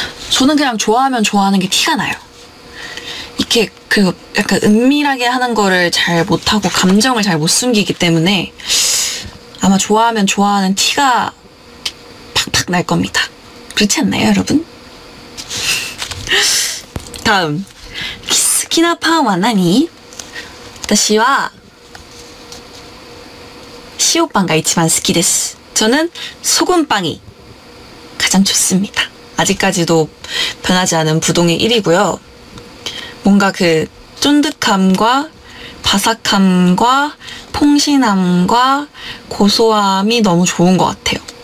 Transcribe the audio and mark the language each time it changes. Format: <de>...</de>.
<ko>저는 그냥 좋아하면 좋아하는 게 티가 나요. 이렇게 약간 은밀하게 하는 거를 잘 못하고 감정을 잘 못 숨기기 때문에 아마 좋아하면 좋아하는 티가 팍팍 날 겁니다. 그렇지 않나요, 여러분?</ko> <ja>다음, 키스키나 파ンは何? 私は塩パンが一番好きです.</ja> <ko>저는 소금빵이 가장 좋습니다. 아직까지도 변하지 않은 부동의 1위고요. 뭔가 그 쫀득함과 바삭함과 퐁신함과 고소함이 너무 좋은 것 같아요.</ko>